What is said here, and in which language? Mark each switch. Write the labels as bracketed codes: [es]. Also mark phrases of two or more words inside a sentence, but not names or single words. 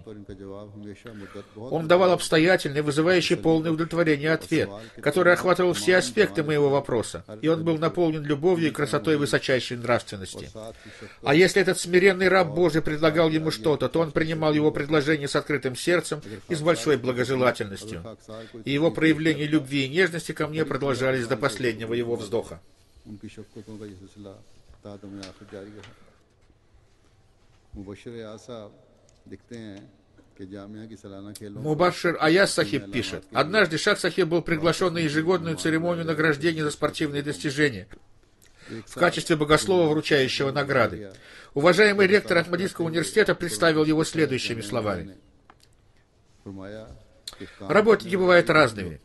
[ru] Он давал обстоятельный, вызывающий полное удовлетворение ответ, который охватывал все аспекты моего вопроса, и он был наполнен любовью и красотой высочайшей нравственности. А если этот смиренный раб Божий предлагал ему что-то, то он принимал его предложение с открытым сердцем и с большой благожелательностью. И его проявления любви и нежности ко мне продолжались до последнего его вздоха. [ur] ان کی شفقتوں کا یہ سلسلہ تادم آخر جاری رہا. مبشر ایاز صاحب لکھتے ہیں کہ جامعہ کی سالانہ کھیلوں [ru] Мубашшир Аяз Сахиб пишет: однажды Шах-Сахиб был приглашен на ежегодную церемонию награждения за спортивные достижения в качестве богослова, вручающего награды. Уважаемый ректор Ахмадийского университета представил его следующими словами. Работники бывают разными.